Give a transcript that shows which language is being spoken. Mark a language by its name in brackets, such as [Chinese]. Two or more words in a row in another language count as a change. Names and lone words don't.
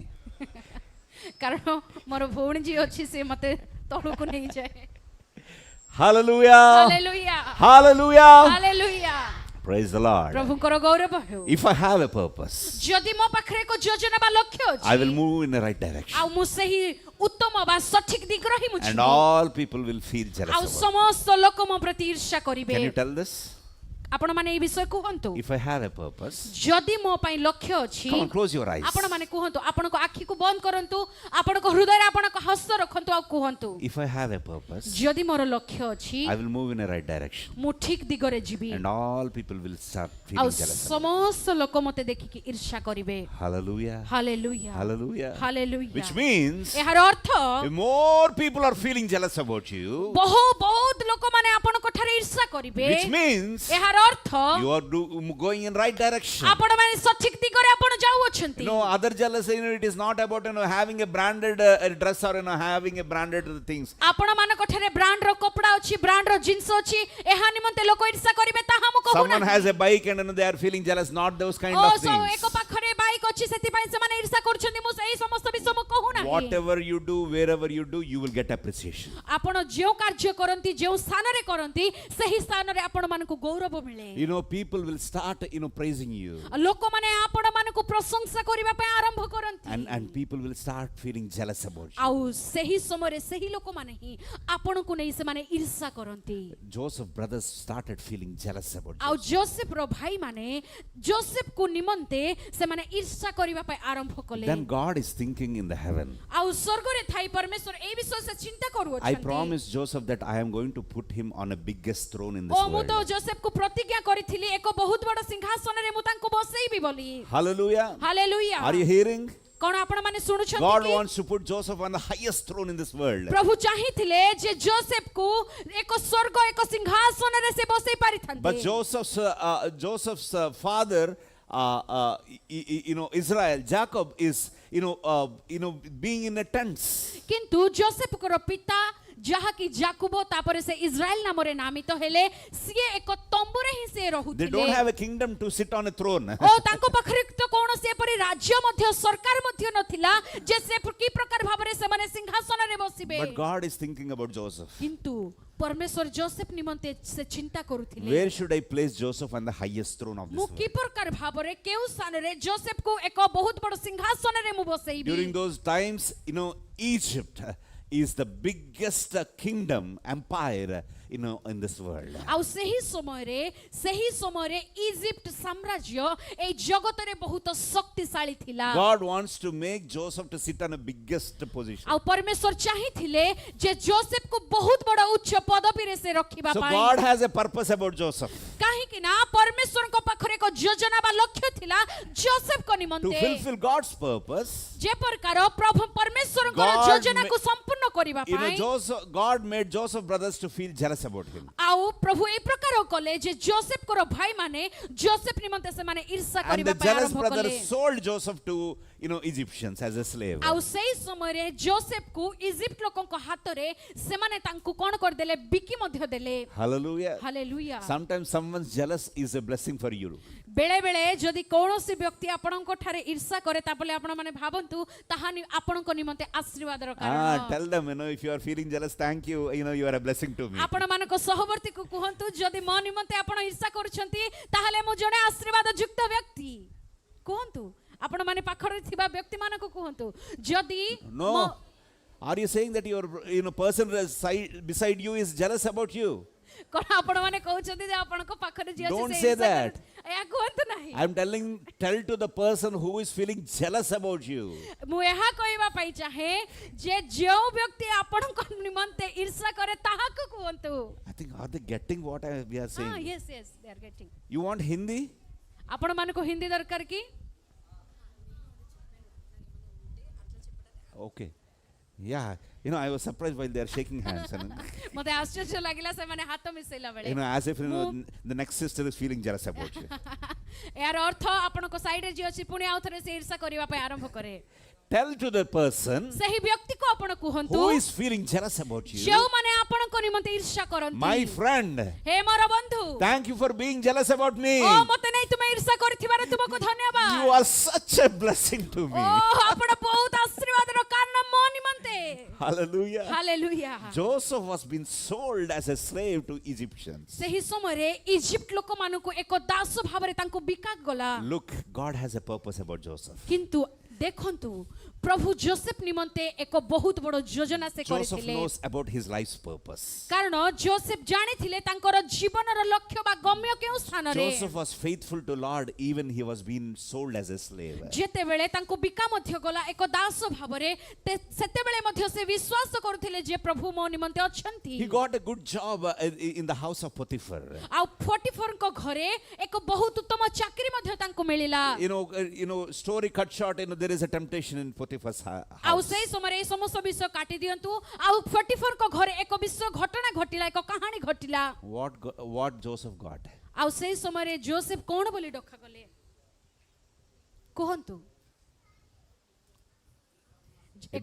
[Odia] କାରଣ ମୋର ଭଉଣୀ ଯିଏ ଅଛି ସେ ମତେ ତଳକୁ ନେଇଯାଏ [English] Hallelujah. [Odia] ହାଲେଲୁୟା [English] Hallelujah. [Odia] ହାଲେଲୁୟା [English] Praise the Lord. [Odia] ପ୍ରଭୁଙ୍କର ଗୌରବ ହେଉ [English] If I have a purpose, [Odia] ଯଦି ମୋ ପାଖରେ ଏକ ଯୋଜନା ବା ଲକ୍ଷ୍ୟ [English] I will [Odia] ଅଛି [English] move in the right direction. [Odia] ଆଉ ମୁଁ ସେହି ଉତ୍ତମ ବା ସଠିକ ଦିଗରେ ହିଁ ମୁଁ [English] And [Odia] ଯିବି [English] all people will feel jealous [Odia] ଆଉ [English] about me. [Odia] ସମସ୍ତ ଲୋକ ମୋ ପ୍ରତି ଈର୍ଷା କରିବେ [English] Can you tell this? [Odia] ଆପଣ ମାନେ ଏହି ବିଷୟ କୁହନ୍ତୁ [English] If I have a purpose, [Odia] যদি ମୋ ପାଇଁ ଲକ୍ଷ୍ୟ ଅଛି [English] come on, close your eyes. [Odia] ଆପଣ ମାନେ କୁହନ୍ତୁ ଆପଣଙ୍କ ଆଖିକୁ ବନ୍ଦ କରନ୍ତୁ ଆପଣଙ୍କ ହୃଦୟରେ ଆପଣଙ୍କ ହସ ରଖନ୍ତୁ ଆଉ କୁହନ୍ତୁ [English] If I have a purpose, [Odia] ଯଦି ମୋର ଲକ୍ଷ୍ୟ ଅଛି [English] I will move in a right direction. [Odia] ମୁଁ ଠିକ ଦିଗରେ ଯିବି [English] And all people will start [Odia] ଆଉ [English] feeling jealous. [Odia] ସମସ୍ତ ଲୋକ ମୋତେ ଦେଖିକି ଈର୍ଷା କରିବେ [English] Hallelujah. [Odia] ହାଲେଲୁୟା [English] Hallelujah. [Odia] ହାଲେଲୁୟା [English] Which means [Odia] ଏହାର ଅର୍ଥ [English] if more people are feeling jealous about you, [Odia] ବହୁତ ଲୋକମାନେ ଆପଣଙ୍କ ଠାରେ ଈର୍ଷା କରିବେ [English] which means [Odia] ଏହାର ଅର୍ଥ [English] you are going in right direction. [Odia] ଆପଣମାନେ ସଠିକ ଦିଗରେ ଆପଣ ଯାଉଅଛନ୍ତି [English] Other jealousy, it is not about having a branded dress or having a branded things. [Odia] ଆପଣମାନଙ୍କ ଠାରେ ବ୍ରାଣ୍ଡର କପଡା ଅଛି ବ୍ରାଣ୍ଡର ଜିନିଷ ଅଛି ଏହା ନିମନ୍ତେ ଲୋକ ଈର୍ଷା କରିବେ ତାହା ମୁଁ କହୁନାହିଁ [English] Someone has a bike and they are feeling jealous, not those kind of things. [Odia] ଏକ ପାଖରେ ବାଇକ୍ ଅଛି ସେଥିପାଇଁ ସେମାନେ ଈର୍ଷା କରୁଛନ୍ତି ମୁଁ ସେହି ସମସ୍ତ ବିଷୟ ମୁଁ କହୁନାହିଁ [English] Whatever you do, wherever you do, you will get appreciation. [Odia] ଆପଣ ଯେଉଁ କାର୍ଯ୍ୟ କରନ୍ତି ଯେଉଁ ସ୍ଥାନରେ କରନ୍ତି ସେହି ସ୍ଥାନରେ ଆପଣମାନଙ୍କୁ ଗୌରବ ମିଳେ [English] People will start, praising you. [Odia] ଲୋକମାନେ ଆପଣମାନଙ୍କୁ ପ୍ରଶଂସା କରିବା ପାଇଁ ଆରମ୍ଭ କରନ୍ତି [English] And people will start feeling jealous about you. [Odia] ଆଉ ସେହି ସମୟରେ ସେହି ଲୋକମାନେ ହିଁ ଆପଣଙ୍କୁ ନେଇ ସେମାନେ ଈର୍ଷା କରନ୍ତି [English] Joseph brothers started feeling jealous about [Odia] ଆଉ [English] Joseph. [Odia] ଯୋସେଫର ଭାଇମାନେ ଯୋସେଫକୁ ନିମନ୍ତେ ସେମାନେ ଈର୍ଷା କରିବା ପାଇଁ ଆରମ୍ଭ କଲେ [English] Then God is thinking in the heaven. [Odia] ଆଉ ସ୍ୱର୍ଗରେ ଥାଇ ପରମେଶ୍ୱର ଏହି ବିଷୟ ସେ ଚିନ୍ତା [English] I [Odia] କରୁଅଛନ୍ତି [English] promised Joseph that I am going to put him on a biggest throne in [Odia] ଓ [English] this [Odia] ମୁଁ ତ [English] world. [Odia] ଯୋସେଫକୁ ପ୍ରତିଜ୍ଞା କରିଥିଲି ଏକ ବହୁତ ବଡ଼ ସିଂହାସନରେ ମୁଁ ତାଙ୍କୁ ବସେଇବି ବୋଲି [English] Hallelujah. [Odia] ହାଲେଲୁୟା [English] Are you hearing? [Odia] କଣ ଆପଣ ମାନେ ଶୁଣୁଛନ୍ତି [English] God [Odia] କି? [English] wants to put Joseph on the highest throne in this world. [Odia] ପ୍ରଭୁ ଚାହିଁଥିଲେ ଯେ ଯୋସେଫକୁ ଏକ ସ୍ୱର୍ଗ ଏକ ସିଂହାସନରେ ସେ ବସେଇ [English] But [Odia] ପାରିଥାନ୍ତେ [English] Joseph's father, Israel, Jacob is, being in a tent. [Odia] କିନ୍ତୁ ଯୋସେଫଙ୍କର ପିତା ଯାହାକି ଜାକୁବ ତାପରେ ସେ ଇସ୍ରାଏଲ ନାମରେ ନାମିତ ହେଲେ ସିଏ ଏକ ତମ୍ବୁରେ ହିଁ ସେ [English] They [Odia] ରହୁଥିଲେ [English] don't have a kingdom to sit on a throne. [Odia] ଓ ତାଙ୍କ ପାଖରେ ତ କୌଣସି ଏପରି ରାଜ୍ୟ ମଧ୍ୟ ସରକାର ମଧ୍ୟ ନଥିଲା ଯେ ସେ କି ପ୍ରକାର ଭାବରେ ସେମାନେ ସିଂହାସନରେ ବସିବେ [English] But God is thinking about Joseph. [Odia] କିନ୍ତୁ ପରମେଶ୍ୱର ଯୋସେଫ ନିମନ୍ତେ ସେ ଚିନ୍ତା କରୁଥିଲେ [English] Where should I place Joseph on the highest throne of this [Odia] ମୁଁ [English] world? [Odia] କି ପ୍ରକାର ଭାବରେ କେଉଁ ସ୍ଥାନରେ ଯୋସେଫକୁ ଏକ ବହୁତ ବଡ଼ ସିଂହାସନରେ ମୁଁ ବସେଇବି [English] During those times, Egypt is the biggest kingdom, empire, in this world. [Odia] ଆଉ ସେହି ସମୟରେ ଇଜିପ୍ଟ ସାମ୍ରାଜ୍ୟ ଏହି ଜଗତରେ ବହୁତ ଶକ୍ତିଶାଳୀ ଥିଲା [English] God wants to make Joseph to sit on a biggest position. [Odia] ଆଉ ପରମେଶ୍ୱର ଚାହିଁଥିଲେ ଯେ ଯୋସେଫକୁ ବହୁତ ବଡ଼ ଉଚ୍ଚ ପଦବୀରେ ସେ ରଖିବା [English] So [Odia] ପାଇଁ [English] God has a purpose about Joseph. [Odia] କାହିଁକି ନା ପରମେଶ୍ୱରଙ୍କ ପାଖରେ ଏକ ଯୋଜନା ବା ଲକ୍ଷ୍ୟ ଥିଲା ଯୋସେଫଙ୍କ [English] To [Odia] ନିମନ୍ତେ [English] fulfill God's purpose, [Odia] ଯେ ପ୍ରକାର ପ୍ରଭୁ ପରମେଶ୍ୱରଙ୍କର [English] God [Odia] ଯୋଜନାକୁ ସମ୍ପୂର୍ଣ୍ଣ କରିବା ପାଇଁ [English] God made Joseph brothers to feel jealous about him. [Odia] ଆଉ ପ୍ରଭୁ ଏହି ପ୍ରକାର କଲେ ଯେ ଯୋସେଫଙ୍କର ଭାଇମାନେ ଯୋସେଫ ନିମନ୍ତେ ସେମାନେ ଈର୍ଷା [English] And [Odia] କରିବା [English] the [Odia] ପାଇଁ [English] jealous [Odia] ଆରମ୍ଭ [English] brothers [Odia] କଲେ [English] sold Joseph to Egyptians as a slave. [Odia] ଆଉ ସେହି ସମୟରେ ଯୋସେଫକୁ ଇଜିପ୍ଟ ଲୋକଙ୍କ ହାତରେ ସେମାନେ ତାଙ୍କୁ କ'ଣ କରିଦେଲେ ବିକି ମଧ୍ୟ ଦେଲେ [English] Hallelujah. [Odia] ହାଲେଲୁୟା [English] Sometimes someone's jealous is a blessing for you. [Odia] ବେଳେ ବେଳେ ଯଦି କୌଣସି ବ୍ୟକ୍ତି ଆପଣଙ୍କ ଠାରେ ଈର୍ଷା କରେ ତାପରେ ଆପଣ ମାନେ ଭାବନ୍ତୁ ତାହା ଆପଣଙ୍କ ନିମନ୍ତେ ଆଶୀର୍ବାଦର କାରଣ [English] Tell them, if you are feeling jealous, thank you. You are a blessing to me. [Odia] ଆପଣମାନଙ୍କ ସହବର୍ତ୍ତୀକୁ କୁହନ୍ତୁ ଯଦି ମୋ ନିମନ୍ତେ ଆପଣ ଈର୍ଷା କରୁଛନ୍ତି ତାହେଲେ ମୁଁ ଜଣେ ଆଶୀର୍ବାଦ ଯୁକ୍ତ ବ୍ୟକ୍ତି କୁହନ୍ତୁ ଆପଣ ମାନେ ପାଖରେ ଥିବା ବ୍ୟକ୍ତିମାନଙ୍କୁ କୁହନ୍ତୁ ଯଦି [English] No. Are you saying that your person beside you is jealous about you? [Odia] କ'ଣ ଆପଣ ମାନେ କହୁଛନ୍ତି ଯେ ଆପଣଙ୍କ ପାଖରେ ଯିଏ ଅଛି [English] Don't [Odia] ସେ [English] say [Odia] ଈର୍ଷା [English] that. [Odia] କରେ? ଏହା କୁହନ୍ତୁ ନାହିଁ [English] I'm tell to the person who is feeling jealous about you. [Odia] ମୁଁ ଏହା କହିବା ପାଇଁ ଚାହେଁ ଯେ ଯେଉଁ ବ୍ୟକ୍ତି ଆପଣଙ୍କ ନିମନ୍ତେ ଈର୍ଷା କରେ ତାହାକୁ କୁହନ୍ତୁ [English] I think, are they getting what we are saying? yes they are getting You want Hindi? [Odia] ଆପଣ ମାନଙ୍କୁ ହିନ୍ଦୀ ଦରକାର କି [English] Okay. Yeah. I was surprised while they are shaking hands. [Odia] ମୋତେ ଆଶ୍ଚର୍ଯ୍ୟ ଲାଗିଲା ସେମାନେ ହାତ ମିଶେଇଲା ବେଳେ [English] As if the next sister is feeling jealous about you. [Odia] ଏହାର ଅର୍ଥ ଆପଣଙ୍କ ସାଇଡରେ ଯିଏ ଅଛି ପୁଣି ଆଉ ଥରେ ସେ ଈର୍ଷା କରିବା ପାଇଁ ଆରମ୍ଭ କରେ [English] Tell to the person [Odia] ସେହି ବ୍ୟକ୍ତିକୁ ଆପଣ କୁହନ୍ତୁ [English] who is feeling jealous about you, [Odia] ଯେଉଁମାନେ ଆପଣଙ୍କ ନିମନ୍ତେ ଈର୍ଷା କରନ୍ତି [English] my friend, [Odia] ହେ ମୋର ବନ୍ଧୁ [English] thank you for being jealous about me. [Odia] ଓ ମୋତେ ନେଇ ତୁମେ ଈର୍ଷା କରିଥିବାରୁ ତୁମକୁ ଧନ୍ୟବାଦ [English] You are such a blessing to me. [Odia] ଓ ଆପଣ ବହୁତ ଆଶୀର୍ବାଦର କାରଣ ମୋ ନିମନ୍ତେ [English] Hallelujah. [Odia] ହାଲେଲୁୟା [English] Joseph was being sold as a slave to Egyptians. [Odia] ସେହି ସମୟରେ ଇଜିପ୍ଟ ଲୋକମାନଙ୍କୁ ଏକ ଦାସ ଭାବରେ ତାଙ୍କୁ ବିକା ଗଲା [English] Look, God has a purpose about Joseph. [Odia] କିନ୍ତୁ ଦେଖନ୍ତୁ ପ୍ରଭୁ ଯୋସେଫ ନିମନ୍ତେ ଏକ ବହୁତ ବଡ଼ ଯୋଜନା ସେ [English] Joseph [Odia] କରିଥିଲେ [English] knows about his life's purpose. [Odia] କାରଣ ଯୋସେଫ ଜାଣିଥିଲେ ତାଙ୍କର ଜୀବନର ଲକ୍ଷ୍ୟ ବା ଗମ୍ୟ କେଉଁ ସ୍ଥାନରେ [English] Joseph was faithful to Lord even he was being sold as a slave. [Odia] ଯେତେବେଳେ ତାଙ୍କୁ ବିକା ମଧ୍ୟ ଗଲା ଏକ ଦାସ ଭାବରେ ସେତେବେଳେ ମଧ୍ୟ ସେ ବିଶ୍ୱାସ କରୁଥିଲେ ଯେ ପ୍ରଭୁ ମୋ ନିମନ୍ତେ ଅଛନ୍ତି [English] He got a good job in the house of Potiphar. [Odia] ଆଉ ପଟିଫରଙ୍କ ଘରେ ଏକ ବହୁତ ଉତ୍ତମ ଚାକିରି ମଧ୍ୟ ତାଙ୍କୁ ମିଳିଲା [English] Story cut short, there is a temptation in Potiphar's [Odia] ଆଉ [English] house. [Odia] ସେଇ ସମୟରେ এই ସମସ୍ତ ବିଷୟ କାଟି ଦିଅନ୍ତୁ ଆଉ ପଟିଫରଙ୍କ ଘରେ ଏକ ବିଶ୍ୱ ଘଟଣା ଘଟିଲା ଏକ କାହାଣୀ ଘଟିଲା [English] What Joseph got? [Odia] ଆଉ ସେଇ ସମୟରେ ଯୋସେଫ କଣ ବୋଲି ଡକାଗଲେ କୁହନ୍ତୁ ଏକ